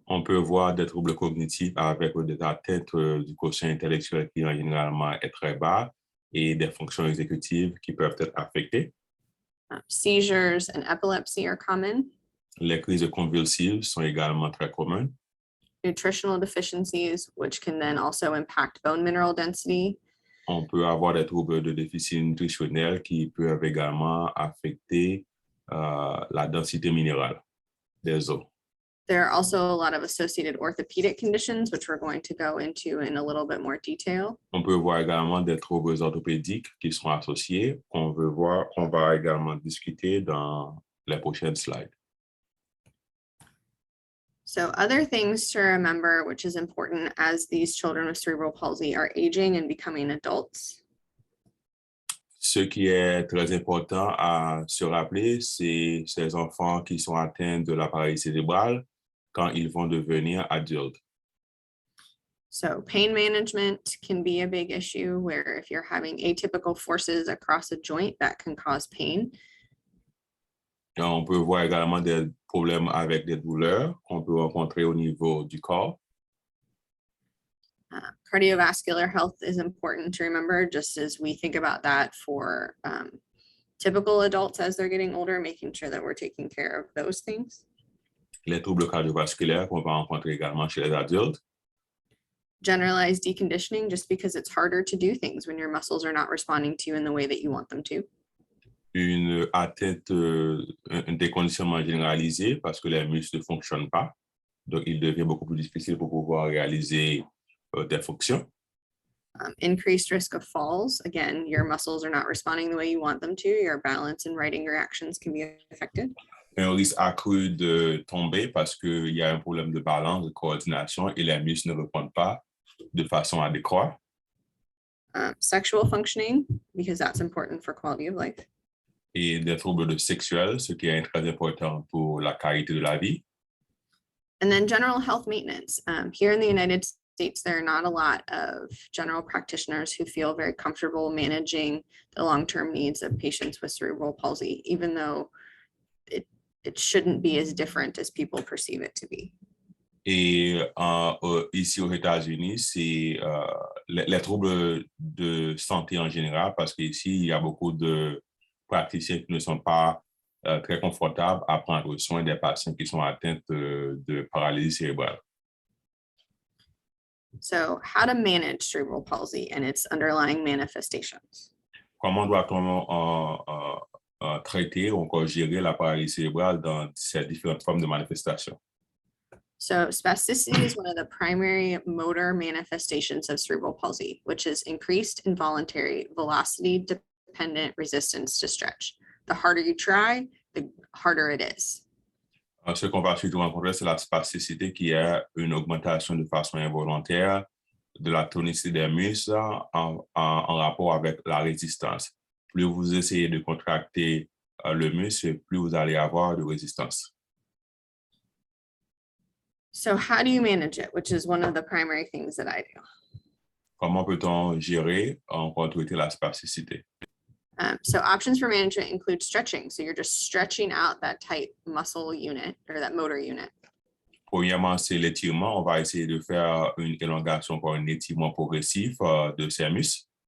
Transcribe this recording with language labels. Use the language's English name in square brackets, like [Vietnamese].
[French] On peut voir des troubles cognitifs avec des atteintes du quotient intellectuel qui généralement est très bas et des fonctions exécutives qui peuvent être affectées. [English] Seizures and epilepsy are common. [French] Les crises convulsives sont également très communes. [English] Nutritional deficiencies, which can then also impact bone mineral density. [French] On peut avoir des troubles de déficit nutritionnel qui peuvent également affecter la densité minérale des os. [English] There are also a lot of associated orthopedic conditions, which we're going to go into in a little bit more detail. [French] On peut voir également des troubles orthopédiques qui sont associés, qu'on va également discuter dans les prochaines slides. [English] So other things to remember, which is important as these children with cerebral palsy are aging and becoming adults. [French] Ce qui est très important à se rappeler, c'est ces enfants qui sont atteints de la paralysie cérébrale quand ils vont devenir adultes. [English] So pain management can be a big issue, where if you're having atypical forces across a joint, that can cause pain. [French] Et on peut voir également des problèmes avec des douleurs qu'on peut rencontrer au niveau du corps. [English] Cardiovascular health is important to remember, just as we think about that for typical adults as they're getting older, making sure that we're taking care of those things. [French] Les troubles cardiovasculaires qu'on va rencontrer également chez les adultes. [English] Generalized deconditioning, just because it's harder to do things when your muscles are not responding to you in the way that you want them to. [French] Une atteinte, un déconditionnement généralisé parce que les muscles ne fonctionnent pas. Donc, il devient beaucoup plus difficile pour pouvoir réaliser des fonctions. [English] Increased risk of falls. Again, your muscles are not responding the way you want them to. Your balance and writing reactions can be affected. [French] Un risque accru de tomber parce qu'il y a un problème de balance, de coordination et les muscles ne répondent pas de façon adéquate. [English] Sexual functioning, because that's important for quality of life. [French] Et des troubles sexuels, ce qui est très important pour la qualité de la vie. [English] And then general health maintenance. Here in the United States, there are not a lot of general practitioners who feel very comfortable managing the long-term needs of patients with cerebral palsy, even though it shouldn't be as different as people perceive it to be. [French] Et ici aux États-Unis, c'est les troubles de santé en général, parce qu'ici, il y a beaucoup de praticiens qui ne sont pas très confortables à prendre soin des patients qui sont atteints de paralysie cérébrale. [English] So how to manage cerebral palsy and its underlying manifestations? [French] Comment doit-on traiter ou encore gérer la paralysie cérébrale dans ces différentes formes de manifestations? [English] So spasticity is one of the primary motor manifestations of cerebral palsy, which is increased involuntary velocity-dependent resistance to stretch. The harder you try, the harder it is. [French] Ce qu'on va surtout rencontrer, c'est la spasticité qui est une augmentation de façon involontaire de la tonicité des muscles en rapport avec la résistance. Plus vous essayez de contracter le muscle, plus vous allez avoir de résistance. [English] So how do you manage it, which is one of the primary things that I do? [French] Comment peut-on gérer encore traiter la spasticité? [English] So options for management include stretching. So you're just stretching out that tight muscle unit or that motor unit. [French] Premièrement, c'est l'étirement. On va essayer de faire une élongation pour un étirement progressif de ces muscles.